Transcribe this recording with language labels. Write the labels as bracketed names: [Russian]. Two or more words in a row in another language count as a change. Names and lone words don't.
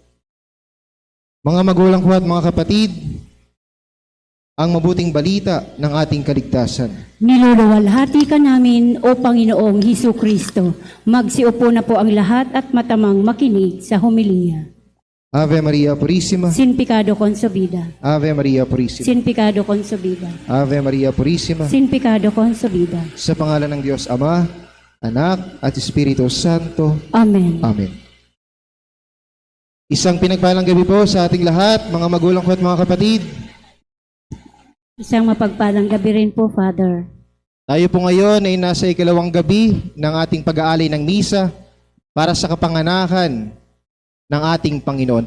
[Filipino] Mga magulang ko at mga kapatid, ang mabuting balita ng ating kaligtasan. Niluluwalhati ka namin, O Panginoong Hesus Kristo. Magsiupo na po ang lahat at matamang makinig sa homilia. [Latin] Ave Maria Purissima. [Spanish] Sin pecado concebida. [Latin] Ave Maria Purissima. [Spanish] Sin pecado concebida. [Latin] Ave Maria Purissima. [Spanish] Sin pecado concebida. [Filipino] Sa pangalan ng Diyos Ama, Anak, at Espiritu Santo. Amen. Amen. Isang pinagpalang gabi po sa ating lahat, mga magulang ko at mga kapatid. Isang mapagpalang gabi rin po, Father. Tayo po ngayon ay nasa ikalawang gabi ng ating pag-aalay ng misa para sa kapanganakan ng ating Panginoon.